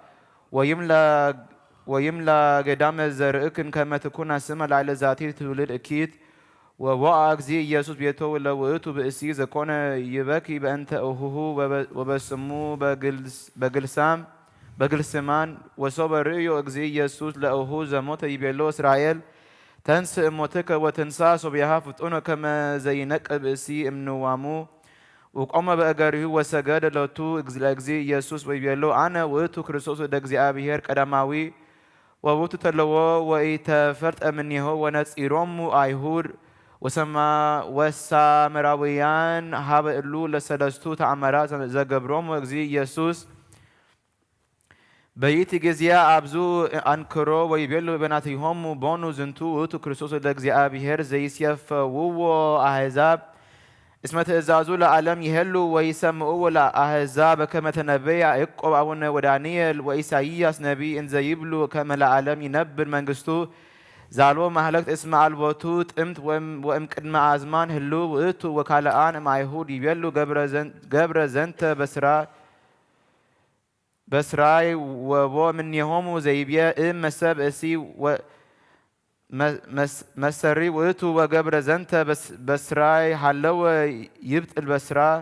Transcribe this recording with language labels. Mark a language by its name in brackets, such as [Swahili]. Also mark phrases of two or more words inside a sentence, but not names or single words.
[Geez] ወይምላ ገዳመ ዘርእክን ከመ ትኩና ስመ ላዕለ ዛቲ ትውልድ እኪት ወቦአ እግዚ ኢየሱስ ቤቶ ለውእቱ ብእሲ ዘኮነ ይበኪ በእንተ እሁሁ ወበስሙ በግልስማን ወሶበ ርእዮ እግዚ ኢየሱስ ለእሁ ዘሞተ ይቤሎ እስራኤል ተንሥእ እሞትከ ወትንሣእ ሶብየሃ ፍጡነ ከመ ዘይነቅዕ ብእሲ እምንዋሙ ወቆመ በእገሪሁ ወሰገደ ሎቱ ለእግዚ ኢየሱስ ወይቤሎ አነ ውእቱ ክርስቶስ ወደ እግዚአብሔር ቀዳማዊ ወውእቱ ተለዎ ወኢተፈልጠ እምኔሆ ወነጺሮሙ አይሁድ ወሳምራውያን ሀበ እሉ ለሰለስቱ ተአምራት ዘገብሮሙ እግዚ ኢየሱስ በይእቲ ጊዜያ አብዙ አንክሮ ወይቤሉ በናትሆሙ ቦኑ ዝንቱ ውእቱ ክርስቶስ ወደ እግዚአብሔር ዘይሴፈውዎ አሕዛብ እስመ ትእዛዙ ለዓለም ይሄሉ ወይሰምዑዎ ለአሕዛብ በከመ ተነበየ ያዕቆብ አቡነ ወዳንኤል ወኢሳይያስ ነቢይ እንዘ ይብሉ ከመ ለዓለም ይነብር መንግሥቱ ዛልዎ ማህለቅት እስመ አልቦቱ ጥምት ወእምቅድመ አዝማን ህልው ውእቱ ወካልአን እምአይሁድ ይቤሉ ገብረ ዘንተ በስራይ ወቦ እምኔሆሙ ዘይቤ መሰብ እሲ መሰሪ ውእቱ ወገብረ ዘንተ በስራይ ሃለወ ይብጥል በስራ